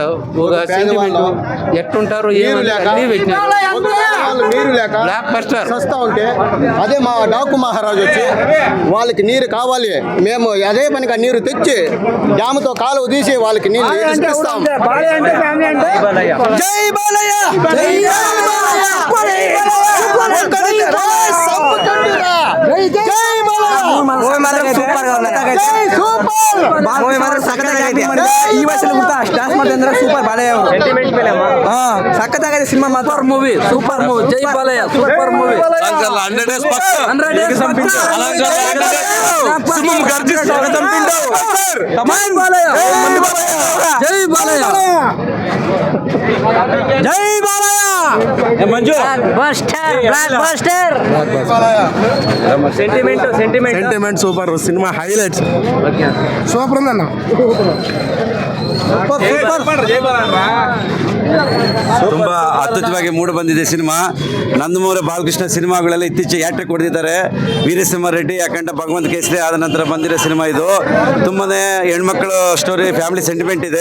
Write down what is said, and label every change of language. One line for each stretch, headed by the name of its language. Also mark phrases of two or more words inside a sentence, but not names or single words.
Telugu: ఒక సెంటిమెంట్ ఎట్టుంటారు అన్ని పెట్టినాడు. నీరు లేక బ్లాక్ బస్టర్ వస్తా ఉంటే అదే మా డాకు మహారాజు వచ్చి వాళ్ళకి నీరు కావాలి, మేము అదే పనిగా నీరు తెచ్చి డ్యాముతో కాలువ తీసి వాళ్ళకి నీళ్ళు ఇస్తాం. జై బాలయ్య జై బాలయ్య.
Kannada: ಈ ವಯಸ್ಸಲ್ಲಿ ಸ್ಟಾರ್ಟ್ ಮಾಡಿದ್ರೆ ಸೂಪರ್ ಬಾಲಯ್ಯ ಸಖತ್ತಾಗಿದೆ ಸಿನಿಮಾ.
English: super movie super movie. jai Balayya super movie.
Telugu: జై బాలయ్య జై బాలయ్య. మంజు
Kannada: ಸೆಂಟಿಮೆಂಟ್ ಸೂಪರ್. ಸಿನಿಮಾ ಹೈಲೈಟ್ಸ್
Telugu: సూపర్ ఉందన్న.
Kannada: ತುಂಬಾ ಅದ್ಭುತವಾಗಿ ಮೂಡಿ ಬಂದಿದೆ ಸಿನಿಮಾ. ನಂದಮೂರಿ ಬಾಲಕೃಷ್ಣ ಸಿನಿಮಾಗಳೆಲ್ಲ ಇತ್ತೀಚೆಗೆ ಹ್ಯಾಟ್ರಿಕ್ ಹೊಡೆದಿದ್ದಾರೆ. ವೀರಸಿಂಹ ರೆಡ್ಡಿ, ಯಾಕಂಡ ಭಗವಂತ ಕೇಸರಿ ಆದ ನಂತರ ಬಂದಿರೋ ಸಿನಿಮಾ ಇದು. ತುಂಬಾನೇ ಹೆಣ್ಮಕ್ಳು ಸ್ಟೋರಿ,
English: family sentiment
Kannada: ಇದೆ.